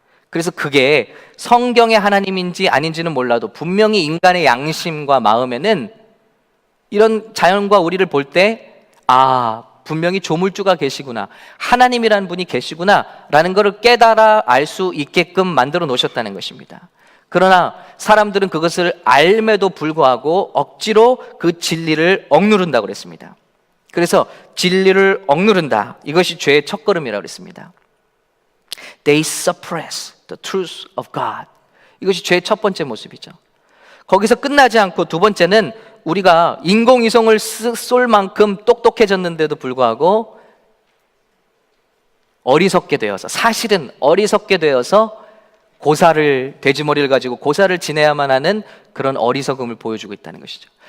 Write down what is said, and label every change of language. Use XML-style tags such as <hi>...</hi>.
<ko>그래서 그게 성경의 하나님인지 아닌지는 몰라도 분명히 인간의 양심과 마음에는 이런 자연과 우리를 볼 때 분명히 조물주가 계시구나, 하나님이라는 분이 계시구나 라는 것을 깨달아 알 수 있게끔 만들어 놓으셨다는 것입니다. 그러나 사람들은 그것을 알매도 불구하고 억지로 그 진리를 억누른다고 그랬습니다. 그래서 진리를 억누른다, 이것이 죄의 첫걸음이라고 그랬습니다.</ko> <en>They suppress the truth of God.</en> <ko>이것이 죄의 첫 번째 모습이죠. 거기서 끝나지 않고 두 번째는 우리가 인공위성을 쏠 만큼 똑똑해졌는데도 불구하고 어리석게 되어서, 사실은 어리석게 되어서 돼지머리를 가지고 고사를 지내야만 하는 그런 어리석음을 보여주고 있다는 것이죠.</ko>